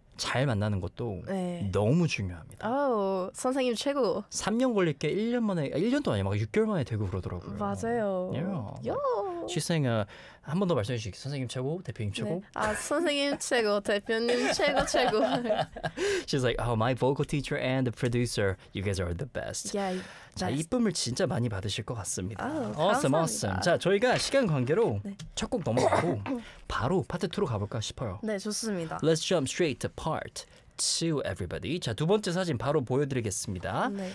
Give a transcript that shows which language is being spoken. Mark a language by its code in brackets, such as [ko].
[ko] 잘 만나는 것도 네. 너무 중요합니다. 아우, 선생님 최고. 3년 걸릴 게 1년 만에, 1년도 아니야. 막 6개월 만에 되고 그러더라고요. 맞아요. 예. Yeah. 시생아, 한 번 더 말씀해 주시기. 선생님 최고, 대표님 최고. 네. 아, 선생님 최고, 대표님 최고 최고. [en] She's like, "Oh, my vocal teacher and the producer, you guys are the best." Yeah. [ko] 자, 이쁨을 진짜 많이 받으실 것 같습니다. [en] 아우, awesome, awesome. [ko] 자, 저희가 시간 관계로 네. 첫 곡 넘어가고 바로 파트 2로 가볼까 싶어요. 네, 좋습니다. [en] Let's jump straight to part 2, everybody. [ko] 자, 두 번째 사진 바로 보여드리겠습니다.